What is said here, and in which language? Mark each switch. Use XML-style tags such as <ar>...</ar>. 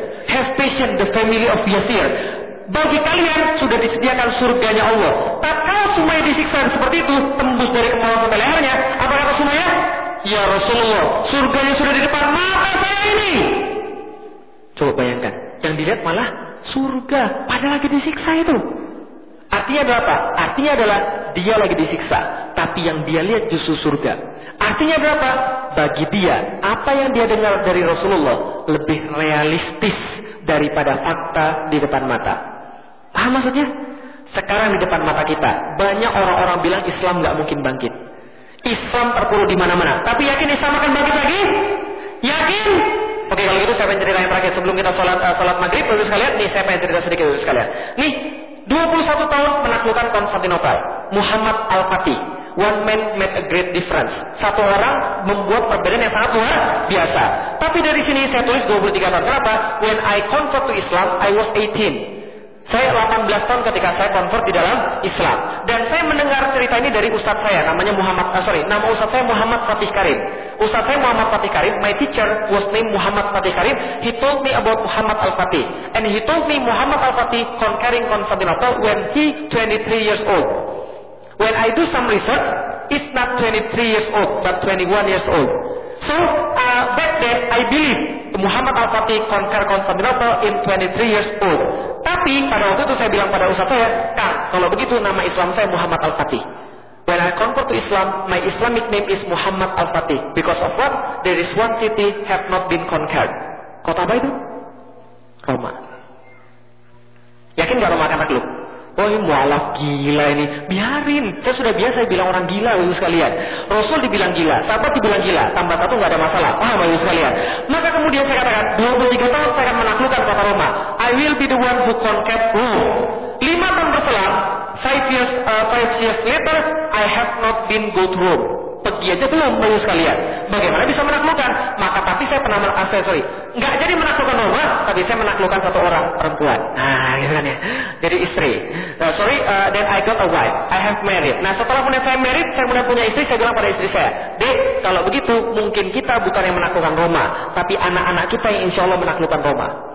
<en>Have patience, the family of Yasir.</en> <id>Bagi kalian, sudah disediakan surganya Allah. Tatkala Sumayyah disiksa seperti itu, tembus dari kemaluan sampai lehernya, apa kata Sumayyah? Ya Rasulullah, surganya sudah di depan mata saya ini. Coba bayangkan, yang dilihat malah surga, padahal lagi disiksa itu. Artinya adalah apa? Artinya adalah dia lagi disiksa, tapi yang dia lihat justru surga. Artinya berapa? Bagi dia, apa yang dia dengar dari Rasulullah lebih realistis daripada fakta di depan mata. Paham maksudnya? Sekarang di depan mata kita, banyak orang-orang bilang Islam gak mungkin bangkit. Islam terpuruk di mana-mana, tapi yakin Islam akan bangkit lagi? Yakin? Oke, kalau gitu saya pengen cerita yang terakhir sebelum kita salat maghrib. Terus kalian, nih saya pengen cerita sedikit terus kalian. Nih, 21 tahun menaklukkan Konstantinopel. Muhammad Al-Fatih.</id> <en>One man made a great difference.</en> <id>Satu orang membuat perbedaan yang sangat luar biasa. Tapi dari sini saya tulis 23 tahun. Kenapa?</id> <en>When I convert to Islam, I was 18.</en> <id>Saya 18 tahun ketika saya convert di dalam Islam. Dan saya mendengar cerita ini dari ustaz saya, nama ustaz saya Muhammad Fatih Karim. Ustaz saya</id> <en>Muhammad Fatih Karim, my teacher was named Muhammad Fatih Karim. He told me about Muhammad Al-Fatih. And he told me Muhammad Al-Fatih conquering Constantinople when he 23 years old. When I do some research, it's not 23 years old, but 21 years old. So, back then, I believe Muhammad Al-Fatih conquer Constantinople in 23 years old.</en> <id>Tapi pada waktu itu saya bilang pada ustaz saya, Kang, kalau begitu nama Islam saya Muhammad Al-Fatih.</id> <en>When I convert to Islam, my Islamic name is Muhammad Al-Fatih. Because of what? There is one city have not been conquered.</en> <id>Kota apa itu? Roma. Yakin gak Roma akan takluk? Woy, mualaf gila ini. Biarin, saya sudah biasa bilang orang gila lalu sekalian. Rasul dibilang gila, sahabat dibilang gila. Tambah satu gak ada masalah, paham lalu sekalian. Maka kemudian saya katakan, 23 tahun saya akan menaklukkan kota Roma.</id> <en>I will be the one who conquered Rome.</en> <id>5 tahun berselang,</id> <en>5 years later, I have not been go to Rome.</en> <id>Pergi aja belum, bayu sekalian. Bagaimana bisa menaklukkan? Maka tapi saya pernah aksesori. Enggak jadi menaklukkan Roma, tapi saya menaklukkan satu orang perempuan. Nah, gitu kan ya. Jadi istri.</id> <en>Then I got a wife. I have married.</en> <id>Nah, setelah punya saya married, saya mudah punya istri, saya bilang pada istri saya, Dek, kalau begitu, mungkin kita bukan yang menaklukkan Roma, tapi anak-anak kita yang insya Allah menaklukkan Roma.</id>